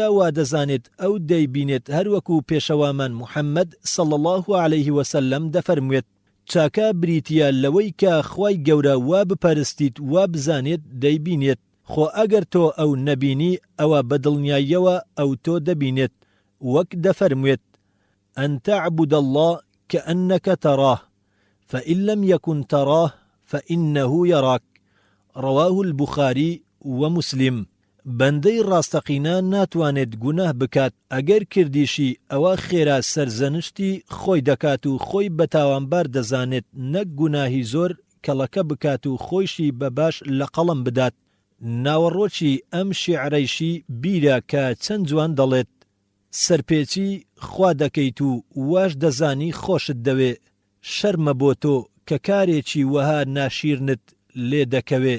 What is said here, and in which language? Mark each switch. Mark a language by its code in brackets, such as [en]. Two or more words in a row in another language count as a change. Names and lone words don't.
[ckb] وا دەزانێت ئەو دەیبینێت هەروەکو پێشەوامان موحەممەد [ar] صلی الله عليه وسلم [ckb] دەفەرموێت چاکە بریتە لەوەی کە خوای گەورە وا بپەرستیت وا بزانێت دەیبینێت، خۆ ئەگەر تۆ ئەو نەبینی ئەوە بەدڵنیاییەوە ئەو تۆ دەبینێت، وەک دەفەرموێت [ar] ئەن تەعبود الله كأنك تراه فإن لم يكن تراه فإنه يراك. رواه البخاري ومسلم. [ckb] بەندەی ڕاستەقینە ناتوانێت گوناه بکات، ئەگەر کردیشی ئەوە خێرا سەرزەنشتی خۆی دەکات و خۆی بەتاوانبار دەزانێت، نەک گوناهی زۆر کەڵەکە بکات و خۆیشی بەباش لە قەڵم بدات. ناوەڕۆکی ئەم شیعرەیشی بیرە کە چەند جوان دەڵێت سەرپێچی خوا دەکەیت و واش دەزانی خۆشت دەوێ، شەرمە بۆ تۆ کە کارێکی وەها ناشیرنت لێ دەکەوێ.